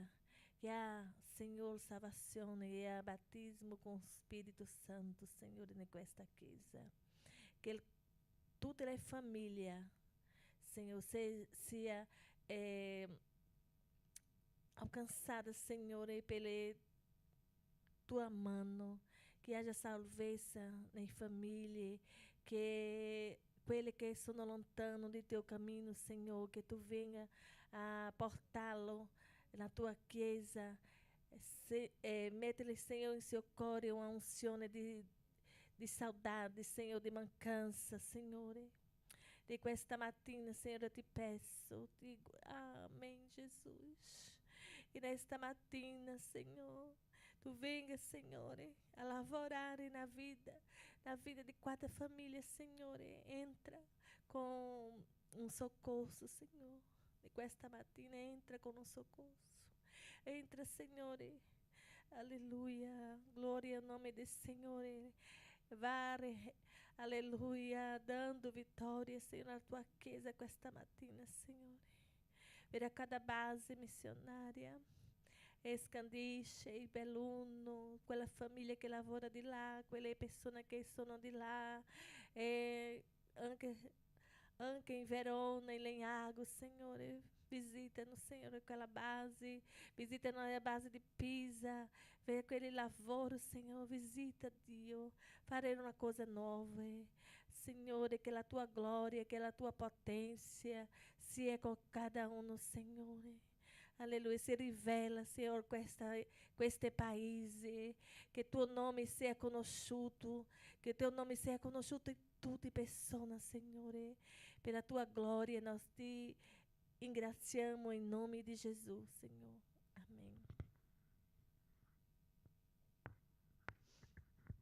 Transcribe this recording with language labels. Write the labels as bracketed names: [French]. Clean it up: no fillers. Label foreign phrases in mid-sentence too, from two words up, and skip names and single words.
[Italian] Che ha, Signore, salvazione e ha battesimo con lo Spirito Santo, Signore, in questa Chiesa. Che tutte le famiglie, Signore, sia alcançada, Signore, pela tua mano, [Portuguese] que haja [Italian] salvezza [Portuguese] nas famílias, [Italian] que quelli che sono lontano di teu cammino, Signore, che tu venga a [Portuguese] portá-lo na [Italian] tua chiesa, mettere, Signore, in seu cuore uma unzione di saudade, Signore, di mancanza, Signore. Di questa mattina, Signore, ti peço, amém, Jesus. E nesta mattina, Senhor, tu venga, Signore, a lavorare [Portuguese] na vida [Italian] di [Portuguese] cada família, [Italian] Signore. Entra [Portuguese] com um [Italian] soccorso, Signore. E questa mattina entra [Portuguese] com um [Italian] soccorso. Entra, Signore. Aleluia. [Portuguese] Glória ao nome do Signore. [Italian] Vare, aleluia, dando vitória, Senhor, na tua chiesa questa mattina, Signore. [Portuguese] Per cada base missionária, [Italian] Scandisce, il Belluno, quella famiglia che lavora di là, quelle persone che sono di là, e anche in Verona, in Legnago, Signore, visitano, Signore, quella base, visitano a base di Pisa, [Portuguese] vê aquele [Italian] lavoro, Senhor, visita, Dio, fare una cosa nuova, Signore, che la tua gloria, che la tua potenza sia con cada uno, Signore. Alleluia, si rivela, Signore, questo paese, che tuo nome sia conosciuto, che teu nome sia conosciuto in tutte le persone, Signore. Per la tua gloria, nós ti ringraziamo in nome di Gesù, Signore. Amém.